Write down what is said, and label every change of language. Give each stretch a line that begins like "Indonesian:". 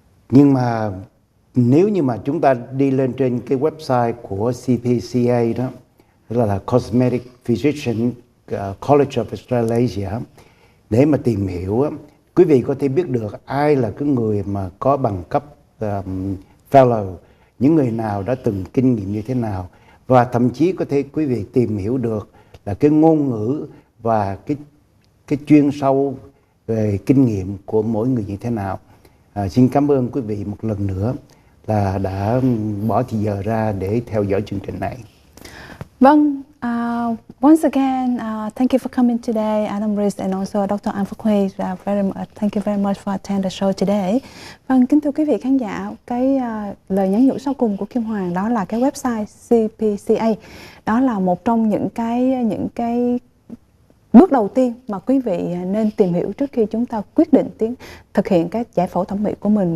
Vietnamese: Nhưng mà nếu như mà chúng ta đi lên trên cái website của CPCA đó, là Cosmetic Physician College of Australasia, để mà tìm hiểu, quý vị có thể biết được ai là cái người mà có bằng cấp fellow, những người nào đã từng kinh nghiệm như thế nào, và thậm chí có thể quý vị tìm hiểu được là cái ngôn ngữ và cái chuyên sâu về kinh nghiệm của mỗi người như thế nào. Xin cảm ơn quý vị một lần nữa là đã bỏ thời giờ ra để theo dõi chương trình này.
English: Vâng, once again, thank you for coming today, Adam Rish and also Dr. An Quoc. Thank you very much for attending the show today.
Vietnamese: Vâng, kính thưa quý vị khán giả, cái lời nhắn nhủ sau cùng của Kim Hoàng đó là cái website CPCA. Đó là một trong những cái bước đầu tiên mà quý vị nên tìm hiểu trước khi chúng ta quyết định thực hiện cái giải phẫu thẩm mỹ của mình.